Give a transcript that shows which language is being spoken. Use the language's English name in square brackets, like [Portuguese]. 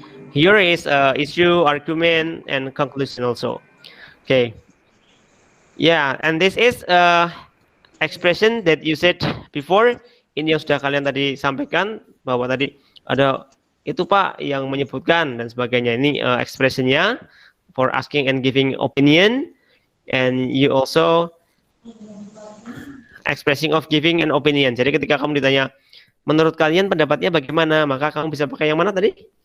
[English] Here is issue, argument, and conclusion also. Okay. Yeah, and this is expression that you said before. [Indonesian] Ini yang sudah kalian tadi sampaikan, bahwa tadi ada itu Pak yang menyebutkan dan sebagainya. Ini expressionnya [English] for asking and giving opinion, and you also expressing of giving an opinion. [Indonesian] Jadi ketika kamu ditanya, menurut kalian pendapatnya bagaimana, maka kamu bisa pakai yang mana tadi?